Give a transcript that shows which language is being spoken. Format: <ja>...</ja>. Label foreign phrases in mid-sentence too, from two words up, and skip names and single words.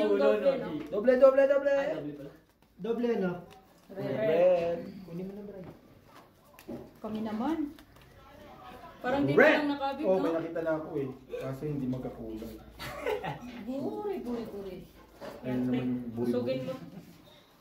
<tl>yung doble, no? Doble. Doble pala. Doble ano? Red. Kunin mo na Brad. Kami naman. Parang di pa Red! lang nakabig, Oh, may no? nakita na ako eh. Kasi hindi magkakulay. Guri. Ayun naman yung buri-buri. Sugin mo.</tl>